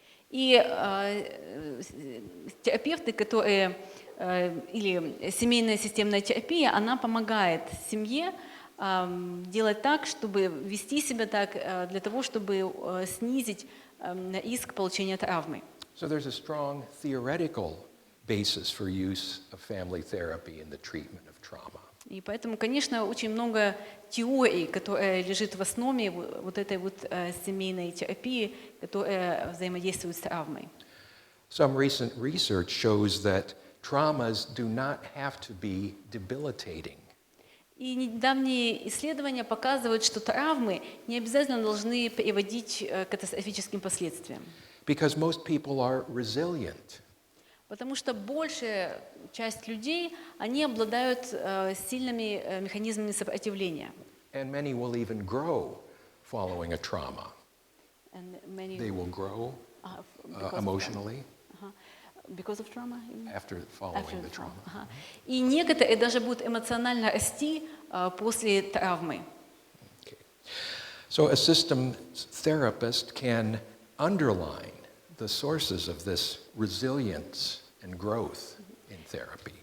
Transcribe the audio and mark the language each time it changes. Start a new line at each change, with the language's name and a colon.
Russian: И терапевты, которые, или семейная системная терапия, она помогает семье делать так, чтобы вести себя так, для того, чтобы снизить риск получения травмы.
English: So there's a strong theoretical basis for use of family therapy in the treatment of trauma.
Russian: И поэтому, конечно, очень много теорий, которая лежит в основе вот этой вот семейной терапии, которая взаимодействует с травмой.
English: Some recent research shows that traumas do not have to be debilitating.
Russian: И недавние исследования показывают, что травмы не обязательно должны приводить к катастрофическим последствиям.
English: Because most people are resilient.
Russian: Потому что большая часть людей, они обладают сильными механизмами сопротивления.
English: And many will even grow following a trauma. They will grow emotionally Because of trauma? after following the trauma.
Russian: И некоторые даже будут эмоционально расти после травмы.
English: Okay. So a system therapist can underline the sources of this resilience and growth in therapy.